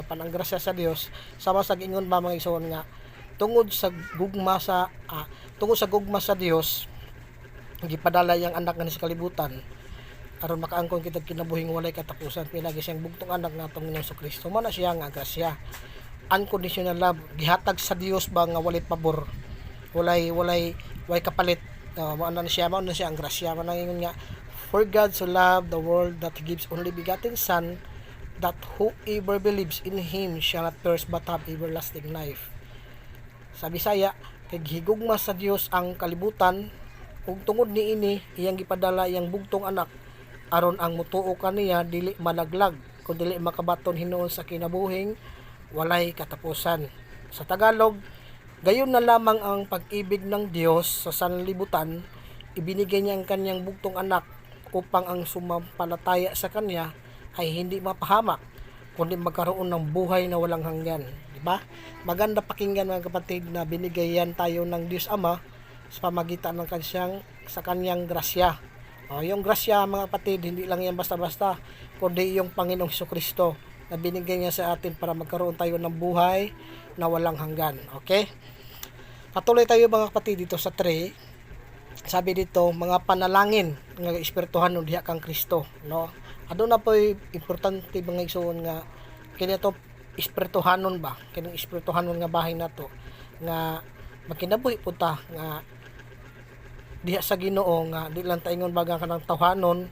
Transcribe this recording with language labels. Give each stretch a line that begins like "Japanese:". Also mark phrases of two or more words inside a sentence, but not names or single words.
Cebuano: Apan ang grasya sa Dios sama sa giingon ba mga igsoon nga tungod sa gugma sa Dios gipadala yang anak nga sa kalibutan aron makaangkon kita kinabuhing walay katapusan. Pinagi siyang bugtong anak nga atong Ginoong Kristo. Mao na siya nga grasya,
English: unconditional love
Cebuano: gihatag sa Dios ba nga walay pabor, walay kapalit. Mao na siya ang grasya. Manangingon nga
English: for God so loved the world that He gives only begotten Son, that whoever believes in Him shall not perish but have everlasting life.
Cebuano: Sa Bisaya, kay higugma sa Dios ang kalibutan, ug tungod niini iyang gipadala iyang bugtong anak aron ang mutuo kaniya dili malaglag kundi dili makabaton hinuon sa kinabuhing walay katapusan.
Filipino: Sa Tagalog, gayon na lamang ang pag-ibig ng Dios sa sanlibutan, ibinigay niya ang kanyang bugtong anak upang ang sumampalataya sa kanya ay hindi mapahamak kundi magkaroon ng buhay na walang hanggan. Diba? Maganda pakinggan mga kapatid na binigyan tayo ng Diyos Ama sa pamagitan ng sa kanyang grasya. Yung grasya mga kapatid, hindi lang yan basta-basta kundi yung Panginoong Jesucristo na binigay niya sa atin para magkaroon tayo ng buhay na walang hanggan. Okay? Patuloy tayo mga kapatid dito sa 3. Sabi dito,
Cebuano: mga panalangin nga espirituhan no diha kang Kristo, no. Aduna po importante mga igsoon nga kini to espirituhanon ba, kining espirituhanon nga bahay nato nga makinabuhi po ta nga diha sa Ginoo nga di lang ta ingon baga kanang tawhanon.